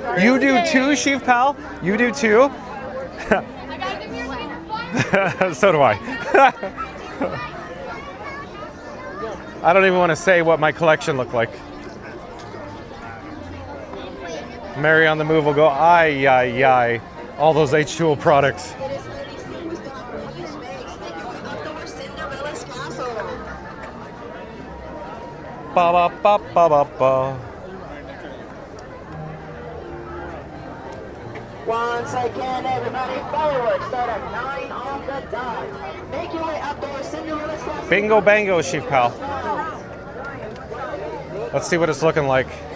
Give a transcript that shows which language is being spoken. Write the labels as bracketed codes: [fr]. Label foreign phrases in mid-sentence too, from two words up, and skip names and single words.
[en] You do too, Chief Pal? You do too? So do I. I don't even want to say what my collection looked like. Mary on the Move will go, ay, ay, ay. All those H2O products. Ba, ba, ba, ba, ba, ba. Once again, everybody, fireworks start at 9 on the dot. Make your way outdoors, Cinderella Castle. Bingo bango, Chief Pal. Let's see what it's looking like.